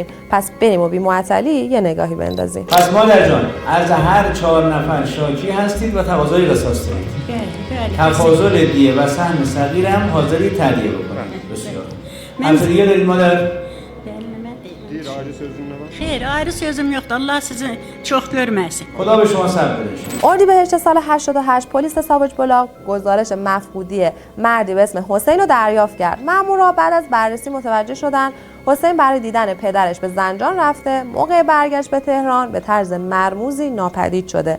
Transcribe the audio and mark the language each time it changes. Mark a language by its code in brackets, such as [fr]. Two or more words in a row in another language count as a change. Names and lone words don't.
[fa] پس بریم و بی معطلی یه نگاهی بندازیم. پس مادر جان، از هر 4 نفر شاکی هستید و تقاضای قصاص دارید. بله. تفاضل دیه و سهم صغیر هم حاضری تهیه بکنید. بسیار. حرف دیگه دارید مادر؟ خیر، [az] ayrı sözüm yoxdur. Allah sizi çox görməsin. [fa] خدا به شما صبر بده. اردیبهشت سال 88 پلیس ساوج بلاغ گزارش مفقودی مردی به اسم حسین رو دریافت کرد. مامورا بعد از بررسی متوجه شدن حسین برای دیدن پدرش به زنجان رفته. موقع برگشت به تهران به طرز مرموزی ناپدید شده.